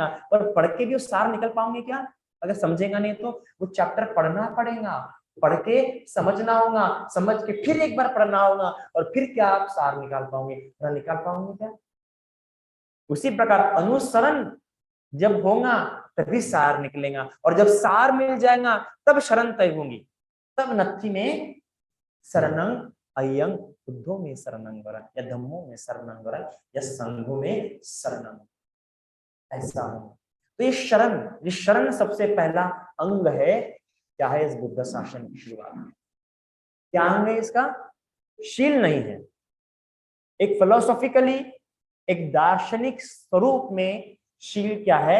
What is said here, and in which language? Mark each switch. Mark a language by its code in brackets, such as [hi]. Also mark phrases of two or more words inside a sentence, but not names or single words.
[hi] और पढ़ के भी वो सार निकल पाओगे क्या? अगर समझेगा नहीं तो वो चैप्टर पढ़ना पड़ेगा, पढ़ के समझना होगा, समझ के फिर एक बार पढ़ना होगा और फिर क्या आप सार निकाल पाओगे? ना निकाल पाओगे क्या? उसी प्रकार अनुसरण जब होगा तभी सार निकलेगा, और जब सार मिल जाएगा तब शरण तय होंगी। [pi] तब नत्थि में शरणं अयं बुद्धो में शरणं वरं या धम्मो में शरणं वरं या संघो में शरणं, [hi] ऐसा हो। तो ये शरण सबसे पहला अंग है। क्या है इस बुद्ध शासन की शुरुआत में? क्या अंग है इसका? शील नहीं है। एक फिलोसॉफिकली, एक दार्शनिक स्वरूप में शील क्या है?